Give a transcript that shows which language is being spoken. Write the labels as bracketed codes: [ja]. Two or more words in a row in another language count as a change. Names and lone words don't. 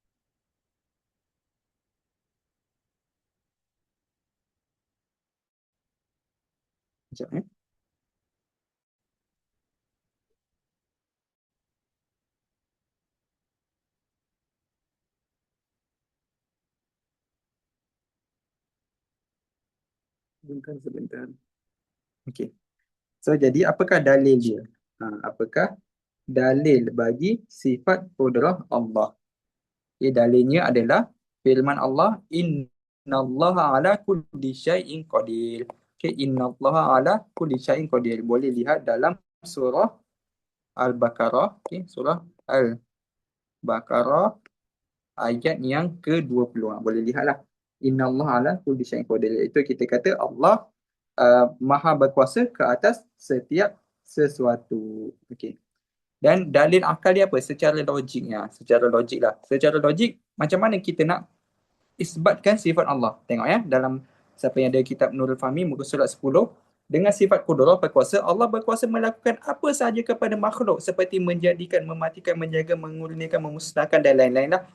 [ms] Sekejap, sebentar. Okey. So jadi apakah dalil dia? Apakah dalil bagi sifat kudrah Allah? Dalilnya adalah firman Allah, [ar] إن الله على كل شيء قدير. إن الله على كل شيء قدير. [ms] Boleh lihat dalam surah Al-Baqarah. Surah Al-Baqarah ayat yang ke-20. Boleh lihatlah. [ar] إن الله على كل شيء قدير. [ms] Itu kita kata Allah maha berkuasa ke atas setiap sesuatu. Okey. Dan dalil akal dia apa? Secara logiknya. Secara logik lah. Secara logik, macam mana kita nak isbatkan sifat Allah? Tengok ya, dalam siapa yang ada kitab Nurul Fahmi, muka surat 10, dengan sifat kudrah berkuasa, Allah berkuasa melakukan apa sahaja kepada makhluk seperti menjadikan, mematikan, menjaga, mengurniakan, memusnahkan dan lain-lain lah.